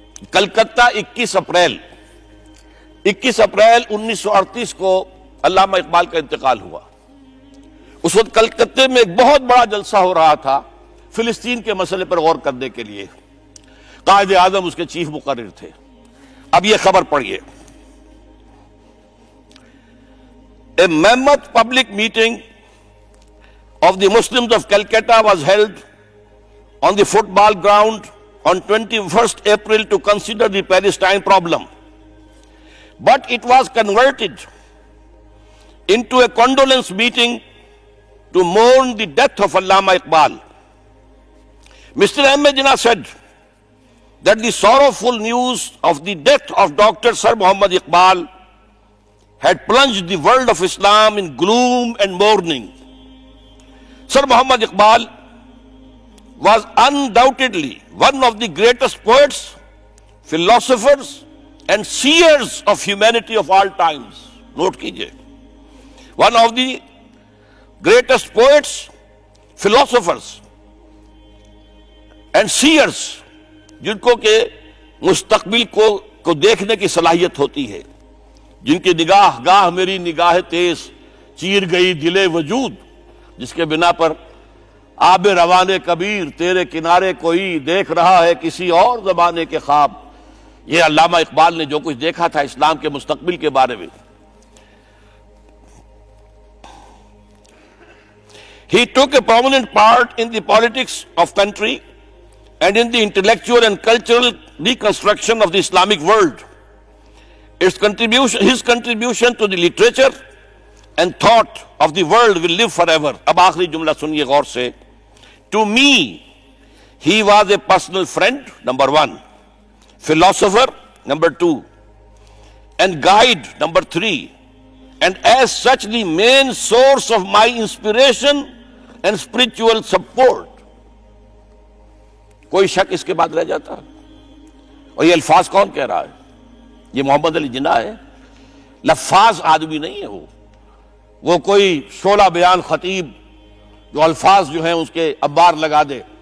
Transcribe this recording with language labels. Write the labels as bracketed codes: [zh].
[ur] Calcutta 21 April 1938 کو علامہ اقبال کا انتقال ہوا. اس وقت کلکتے میں ایک بہت بڑا جلسہ ہو رہا تھا فلسطین کے مسئلے پر غور کرنے کے لیے. قائد اعظم اس کے چیف مقرر تھے. اب یہ خبر پڑھیے. [en] A mammoth public meeting of the Muslims of Calcutta was held on the football ground on 21st April to consider the Palestine problem. But it was converted into a condolence meeting to mourn the death of Allama Iqbal. Mr. Ahmad said that the sorrowful news of the death of Dr. Sir Muhammad Iqbal had plunged the world of Islam in gloom and mourning. Sir Muhammad Iqbal was undoubtedly one of the greatest poets, philosophers, and seers of humanity of all times. [ur] Note kijiye. [en] One of the greatest poets, philosophers, and seers, [ur] جن کو کہ مستقبل کو دیکھنے کی صلاحیت ہوتی ہے، جن کی نگاہ گاہ میری نگاہ تیز چیر گئی دل وجود، جس کے بنا پر آب روان کبیر تیرے کنارے کوئی دیکھ رہا ہے کسی اور زمانے کے خواب. یہ علامہ اقبال نے جو کچھ دیکھا تھا اسلام کے مستقبل کے بارے میں. [en] He took a prominent part in the politics of country and in the intellectual and cultural reconstruction of the Islamic world. His contribution to the literature and thought of the world will live forever. [ur] اب آخری جملہ سنیے غور سے. [en] To me, he was a personal friend, number 1, philosopher, number 2, and guide, number 3, and as such the main source of my inspiration and spiritual support. [ur] کوئی شک اس کے بعد رہ جاتا؟ اور یہ الفاظ کون کہہ رہا ہے؟ یہ محمد علی جناح ہے. لفاظ آدمی نہیں ہے وہ کوئی شعلہ بیان خطیب جو الفاظ جو ہیں اس کے ابار لگا دے.